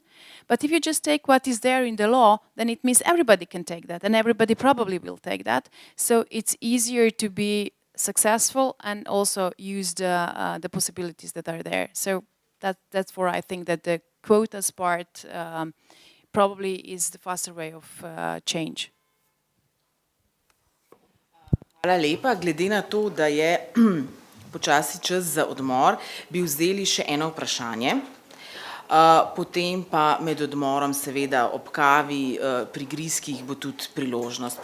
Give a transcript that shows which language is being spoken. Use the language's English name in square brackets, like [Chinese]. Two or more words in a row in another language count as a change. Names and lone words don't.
[English] But if you just take what is there in the law, then it means everybody can take that, and everybody probably will take that. So it's easier to be successful and also use the possibilities that are there. So that's where I think that the quotas part probably is the faster way of change. [Slovenian] Hvala lepa. Glede na to, da je počasi čas za odmor, bi vzeli še eno vprašanje. Potem pa med odmorom, seveda ob kavi, pri griskih bo tudi priložnost.